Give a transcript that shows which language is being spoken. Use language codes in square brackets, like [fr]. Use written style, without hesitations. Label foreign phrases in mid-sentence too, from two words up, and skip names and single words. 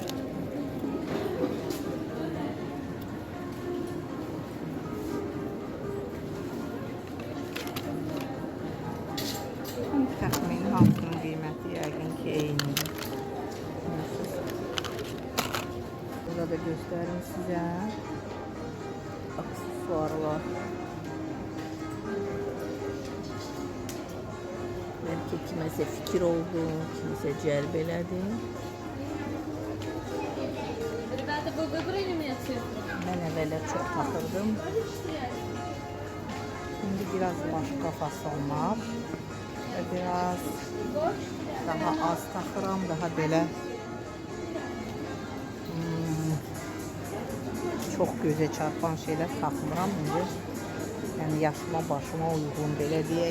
[az] Təxmini hamısının qiyməti yəqin ki eynidir. Burada da göstərim sizə. Aksesuarlar. Belki kimse fikir oldu, kimse cəlb elədi. [tr] Ben evvələ çok takırdım. Şimdi biraz başka fasonlar ve biraz daha az takıram, daha belə çok göze çarpan şeyler takmıram indi. Yani yaşıma başıma uygun belə deyək.